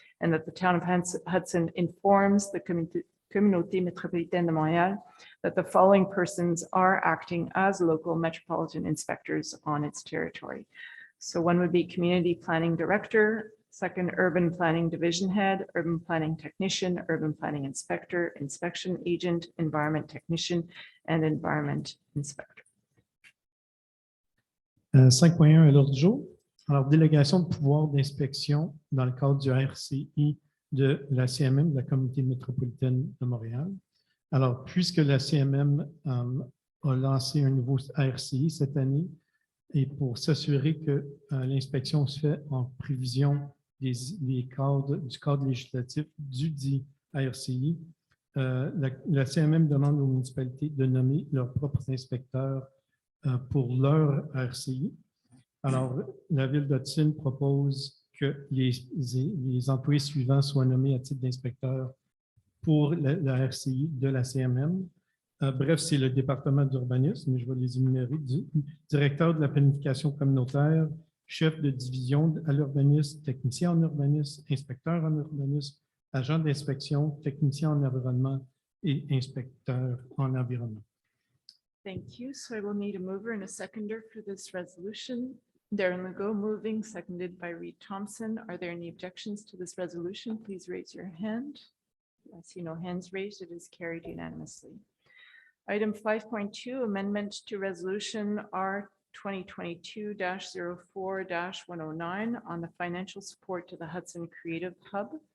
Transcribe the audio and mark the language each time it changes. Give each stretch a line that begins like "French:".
English: And that the town of Hudson informs the Communauté Métropolitaine de Montréal that the following persons are acting as local metropolitan inspectors on its territory. So one would be community planning director, second urban planning division head, urban planning technician, urban planning inspector, inspection agent, environment technician, and environment inspector.
French: 5.1 à l'ordre du jour, Alors, délégation de pouvoir d'inspection dans le cadre du RCI de la CMM, de la Communauté métropolitaine de Montréal. Alors, puisque la CMM a lancé un nouveau RCI cette année, et pour s'assurer que l'inspection se fait en prévision du cadre législatif du dit RCI, la CMM demande aux municipalités de nommer leurs propres inspecteurs pour leur RCI. Alors, la Ville d'Hudson propose que les employés suivants soient nommés à titre d'inspecteurs pour la RCI de la CMM. Bref, c'est le département d'urbanisme, mais je vais les énumérer. Directeur de la planification communautaire, chef de division à l'urbanisme, technicien en urbanisme, inspecteur en urbanisme, agent d'inspection, technicien en environnement et inspecteur en environnement.
English: Thank you. So I will need a mover and a seconder for this resolution. Darren Legault moving, seconded by Reed Thompson. Are there any objections to this resolution? Please raise your hand. I see no hands raised. It is carried unanimously. Item 5.2, amendment to resolution R 2022-04-109 on the financial support to the Hudson Creative Hub.